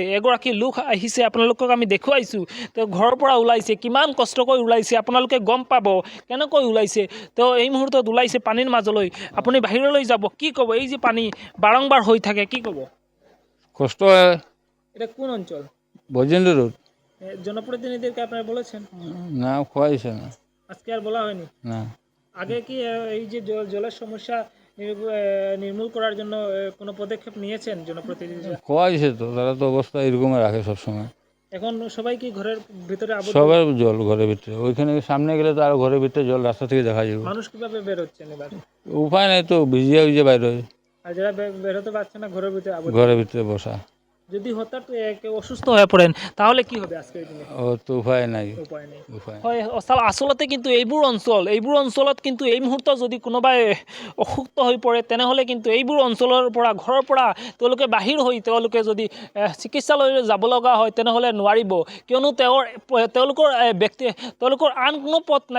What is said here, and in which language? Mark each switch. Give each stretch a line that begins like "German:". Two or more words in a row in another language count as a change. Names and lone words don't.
Assamese: এগৰাকী লোক আহিছে, আপোনালোকক আমি দেখুৱাইছোঁ, তেওঁ ঘৰৰ পৰা ওলাইছে, কিমান কষ্ট কৰি ওলাইছে আপোনালোকে গম পাব কেনেকৈ ওলাইছে। তেওঁ এই মুহূৰ্তত ওলাইছে পানীৰ মাজলৈ। আপুনি বাহিৰলৈ যাব, কি ক'ব? এই যে পানী বাৰংবাৰ হৈ থাকে, কি ক'ব? কষ্ট হয়। এটা কোন অঞ্চল? বজেন্দ্র রোড।
Bangla: জনপ্রতিনিধিকে আপনারা বলেছেন? না, খোয়াইছে না। আজকে আর বলা হয়নি? না। আগে কি এই যে জলের সমস্যা নির্মূল করার জন্য কোনো পদক্ষেপ নিয়েছেন জনপ্রতিনিধিরা? খোয়াইছে তো, তারা তো অবস্থা এরকম রাখে সবসময়। এখন সবাই কি ঘরের ভিতরে আবদ্ধ? সবার জল ঘরের ভিতরে, ওইখানে সামনে গেলে তো আর ঘরের ভিতরে জল রাস্তা থেকে দেখা যাবে। মানুষ কিভাবে বের হচ্ছেন এবার? উপায় নাই তো, ভিজিয়ে বাইরে হয়। আর যারা বের হতে পারছে না ঘরের ভিতরে আবদ্ধ? ঘরের ভিতরে বসা। যদি হঠাৎ কেউ অসুস্থ হয়ে পড়েন তাহলে কি হবে আজকের দিনে? ও তো উপায় নাই।
Assamese: হয়, আচলতে কিন্তু এইবোৰ অঞ্চলত কিন্তু এই মুহূৰ্তত যদি কোনোবাই অসুস্থ হৈ পৰে, তেনেহ'লে কিন্তু এইবোৰ অঞ্চলৰ পৰা, ঘৰৰ পৰা তেওঁলোকে বাহিৰ হৈ তেওঁলোকে যদি চিকিৎসালয়লৈ যাব লগা হয়, তেনেহ'লে নোৱাৰিব। কিয়নো তেওঁলোকৰ আন কোনো পথ নাই।